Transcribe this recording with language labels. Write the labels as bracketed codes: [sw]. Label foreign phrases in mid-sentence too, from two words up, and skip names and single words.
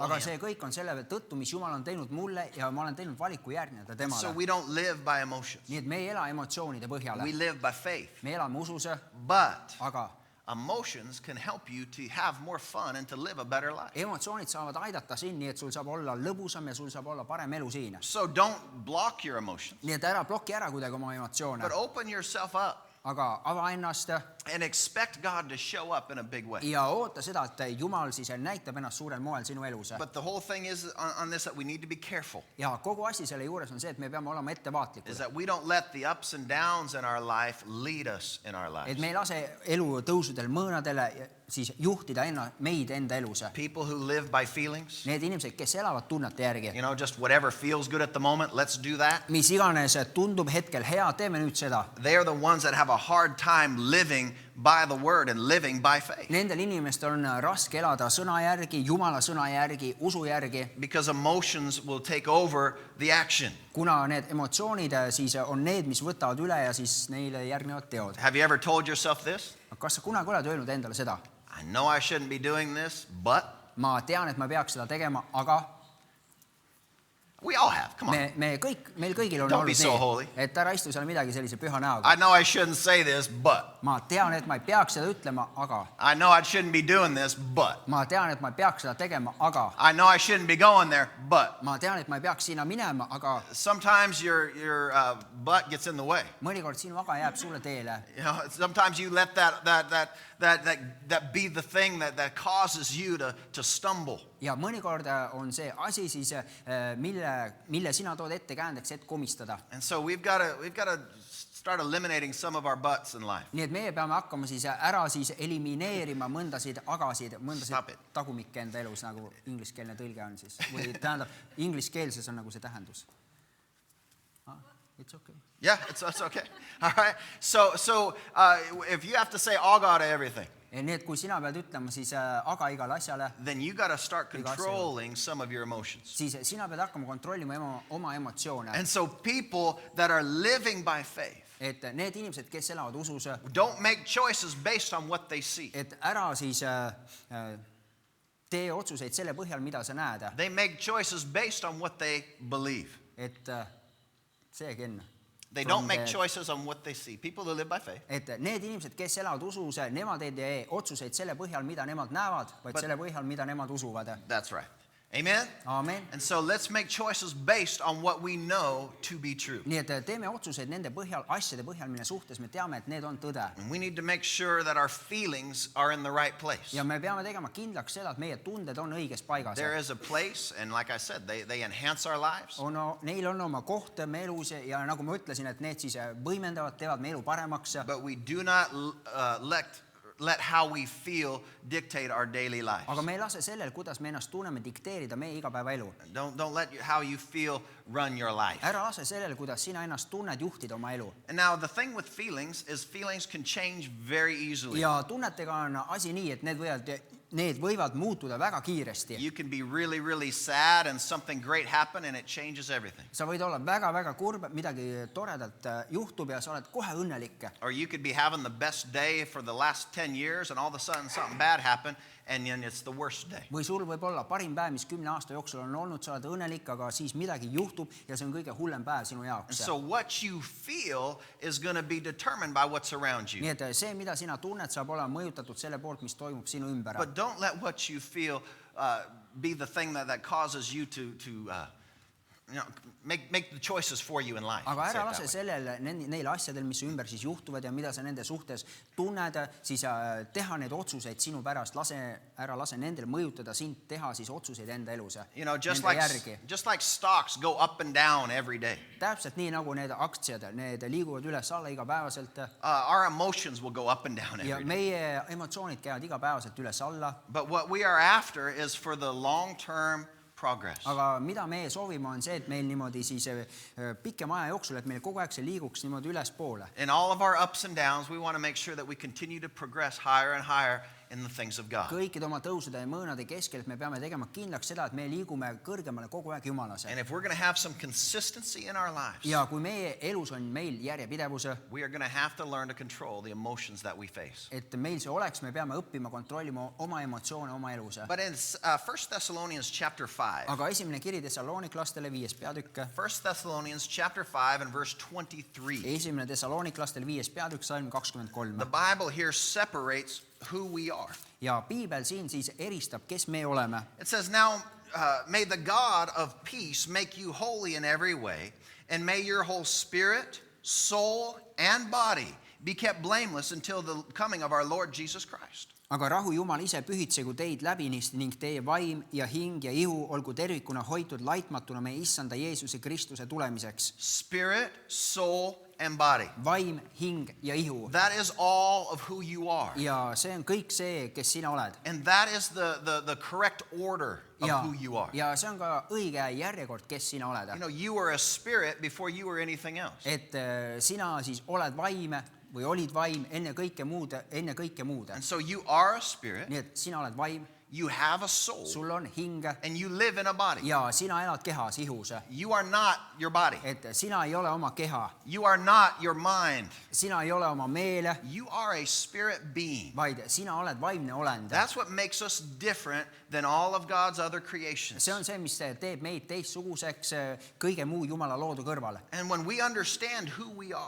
[et] aga [en] him. [et] see kõik on selle tõttu, mis Jumal on teinud mulle ja ma olen teinud valiku järgneda [en] So [et] temale. [en] we don't live by emotions. [et] nii et me ei ela emotsioonide põhjal, [en] We live by faith. [et] me elame usus, [en] But [et] aga [en] emotions can help you to have more fun and to live a better life. [et] emotsioonid saavad aidata sind, nii et sul saab olla lõbusam ja sul saab olla parem elu siin. [en] So don't block your emotions, [et] nii et ära ploki ära kuidagi oma emotsioone, [en] but open yourself up [et] aga ava ennast [en] and expect God to show up in a big way. [et] ja oota seda, et Jumal siis näitab ennast suurel moel sinu elus. [en] But the whole thing is on this that we need to be careful, [et] ja kogu asi selle juures on see, et me peame olema [en] is [et] ettevaatlikud, [en] that we don't let the ups and downs in our life lead us in our [et] et [en] lives. [et] me ei lase elu tõusudel, mõõnadele siis juhtida meid enda elus. [en] People who live by feelings, [et] Need inimesed, kes elavad tunnete järgi, [en] you know, just whatever feels good at the moment, let's do that. [et] mis iganes tundub hetkel hea, teeme nüüd seda. [en] They are the ones that have a hard time living by the word and living by faith. [et] Nendel inimestel on raske elada sõna järgi, Jumala sõna järgi, usu järgi, [en] Because emotions will take over the action. [et] kuna need emotsioonid siis on need, mis võtavad üle ja siis neile järgnevad teod. [en] Have you ever told yourself this? [et] kas sa kunagi oled öelnud endale seda? [en] I know I shouldn't be doing this, but [et] ma tean, et ma peaks seda tegema, aga [en] we all have. Come on. [et] meil kõigil on [en] Don't be [et] olnud [en] so holy. [et] nii, et ära istu seal midagi sellise püha näoga. [en] I know I shouldn't say this, but [et] ma tean, et ma ei peaks seda ütlema, aga [en] I know I shouldn't be doing this, but [et] ma tean, et ma ei peaks seda tegema, aga [en] I know I shouldn't be going there, but [et] ma tean, et ma ei peaks sinna minema, aga [en] sometimes your butt gets in the way. [et] mõnikord sinu aga jääb sulle teele. [en] You know, sometimes you let that be the thing that causes you to stumble. [et] ja mõnikord on see asi siis, mille sina tood ettekäändeks, et komistada. [en] And so we've got to start eliminating some of our butts in life. [et] nii et meie peame hakkama siis ära siis elimineerima mõndasid agasid, [en] Stop [et] mõndasid [en] it. [et] tagumikke enda elus, nagu ingliskeelne tõlge on siis, või tähendab, ingliskeelses on nagu see tähendus. [en] It's okay. Yeah, it's okay. All right. So if you have to say aga to everything, [et] nii et kui sina pead ütlema siis aga igale asjale, [en] then you got to start [et] Iga asja [en] controlling some of your emotions. [et] siis sina pead hakkama kontrollima oma emotsioone. [en] And so people that are living by faith [et] et need inimesed, kes elavad usus, [en] don't make choices based on what they see. [et] et ära siis tee otsuseid selle põhjal, mida sa näed. [en] They make choices based on what they believe. [et] et see Ken. [en] They don't make choices on what they see. People who live by faith. [et] et need inimesed, kes elavad usus, nemad ei tee otsuseid selle põhjal, mida nemad näevad, vaid selle põhjal, mida nemad usuvad. [en] That's right. Amen? Amen. And so let's make choices based on what we know to be true. [et] nii et teeme otsuseid nende põhjal, asjade põhjal, mille suhtes me teame, et need on tõde. [en] And we need to make sure that our feelings are in the right place. [et] ja me peame tegema kindlaks seda, et meie tunded on õiges paigas. [en] There is a place, and like I said, they enhance our lives. [et] Neil on oma koht me elus ja nagu ma ütlesin, et need siis võimendavad, teevad me elu paremaks. [en] But we do not let how we feel dictate our daily lives. [et] aga me ei lase sellel, kuidas me ennast tunneme, dikteerida meie igapäevaelu. [en] Don't let how you feel run your life. [et] ära lase sellel, kuidas sina ennast tunned, juhtida oma elu. [en] And now the thing with feelings is feelings can change very easily. [et] ja tunnetega on asi nii, et need võivad muutuda väga kiiresti. [en] You can be really, really sad and something great happen and it changes everything. [et] sa võid olla väga-väga kurb, midagi toredat juhtub ja sa oled kohe õnnelik. [en] Or you could be having the best day for the last 10 years and all of a sudden something bad happened and then it's the worst day. [et] või sul võib olla parim päev, mis 10 aasta jooksul on olnud, sa oled õnnelik, aga siis midagi juhtub ja see on kõige hullem päev sinu [en] And [et] jaoks. [en] so what you feel is going to be determined by what's around you. [et] nii et see, mida sina tunned, saab olema mõjutatud selle poolt, mis toimub sinu ümber. [en] But don't let what you feel be the thing that causes you to make the choices for you in life. [et] aga [en] Say [et] ära [en] it [et] lase [en] that way. [et] sellele, neil asjadel, mis su ümber siis juhtuvad ja mida sa nende suhtes tunned, siis teha neid otsuseid sinu pärast, ära lase nendel mõjutada sind, teha siis otsuseid enda elus, nende järgi. [en] Just like stocks go up and down every day. [et] Täpselt nii, nagu need aktsiad, need liiguvad üles-alla igapäevaselt [en] Our emotions will go up and down [et] ja [en] every day. [et] meie emotsioonid käivad igapäevaselt üles-alla, [en] But what we are after is for the long-term progress. [et] aga mida meie soovime, on see, et meil niimoodi siis pikema aja jooksul, et meil kogu aeg see liiguks niimoodi ülespoole. [en] In all of our ups and downs, we want to make sure that we continue to progress higher and higher in the things of God. [et] Kõikide oma tõusude ja mõõnade keskel, et me peame tegema kindlaks seda, et me liigume kõrgemale kogu aeg Jumalase. [en] And if we're going to have some consistency in our lives, [et] Ja kui meie elus on meil järjepidevus, [en] we are going to have to learn to control the emotions that we face. [et] et meil see oleks, me peame õppima kontrollima oma emotsioone oma elus. [en] But in 1 Thessalonians chapter 5, [et] Aga esimene kiri Thessaloniklastele 5. peatükk, [en] 1 Thessalonians chapter 5 and verse 23, [et] esimene Thessaloniklastele 5. peatükk, salm 23. [en] the Bible here separates who we are. [et] Ja piibel siin siis eristab, kes me oleme. [en] It says, now may the God of peace make you holy in every way, and may your whole spirit, soul, and body be kept blameless until the coming of our Lord Jesus Christ. [et] Aga rahu Jumal ise pühitsegu teid läbinisti ning teie vaim ja hing ja ihu olgu tervikuna hoitud laitmatuna meie issanda Jeesuse Kristuse tulemiseks. [en] Spirit, soul, and body. [et] Vaim, hing ja ihu. [en] That is all of who you are. [et] Ja see on kõik see, kes sina oled. [en] And that is the correct order of who you are. [et] Ja see on ka õige järjekord, kes sina oled. [en] You know, you were a spirit before you were anything else. [et] Et sina siis oled vaim või olid vaim enne kõike muud. [en] And so you are a spirit, [et] Nii et sina oled vaim, [en] you have a soul, [et] sul on hing [en] and you live in a body. [et] ja sina elad kehas, ihus. [en] You are not your body. [et] Et sina ei ole oma keha, [en] You are not your mind. [et] sina ei ole oma meele, [en] You are a spirit being. [et] vaid sina oled vaimne olend. [en] That's what makes us different than all of God's other creations. [et] See on see, mis teeb meid teistsuguseks kõige muu Jumala loodu kõrvale. [en] And when we understand who we are,